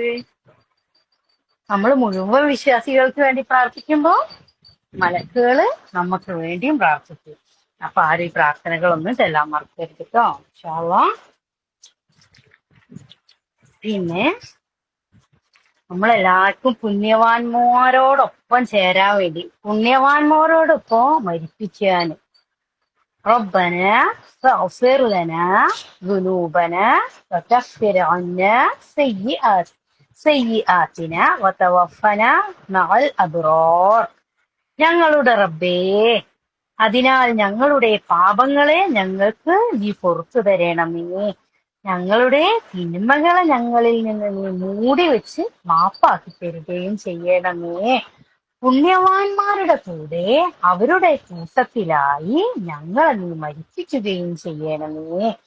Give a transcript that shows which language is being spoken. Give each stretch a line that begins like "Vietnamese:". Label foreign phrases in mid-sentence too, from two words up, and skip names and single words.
Malayalam: നമ്മൾ മുഴുവൻ വിശ്വാസികൾക്ക് വേണ്ടി പ്രാർത്ഥിക്കുമ്പോ മലക്കുകള് നമുക്ക് വേണ്ടിയും പ്രാർത്ഥിക്കും. അപ്പൊ ആരും ഈ പ്രാർത്ഥനകളൊന്നും ചെല്ലാൻ മറക്കരുത് കേട്ടോ.
Arabic: إن شاء الله.
Malayalam: പിന്നെ നമ്മളെല്ലാവർക്കും പുണ്യവാന്മാരോടൊപ്പം ചേരാൻ വേണ്ടി, പുണ്യവാന്മാരോടൊപ്പം മരിപ്പിക്കാൻ
Arabic: ربنا فاغفر لنا ذنوبنا وكفر عنا سيئاتنا وتوفنا مع الأبرار.
Malayalam: ഞങ്ങളുടെ റബ്ബേ, അതിനാൽ ഞങ്ങളുടെ പാപങ്ങളെ ഞങ്ങൾക്ക് നീ പുറത്തു തരണമേ. ഞങ്ങളുടെ തിന്മകളെ ഞങ്ങളിൽ നിന്ന് നീ മൂടി വെച്ച് മാപ്പാക്കി തരികയും ചെയ്യണമേ. പുണ്യവാന്മാരുടെ കൂടെ അവരുടെ കൂട്ടത്തിലായി ഞങ്ങളെ നീ മരിപ്പിക്കുകയും ചെയ്യണമേ.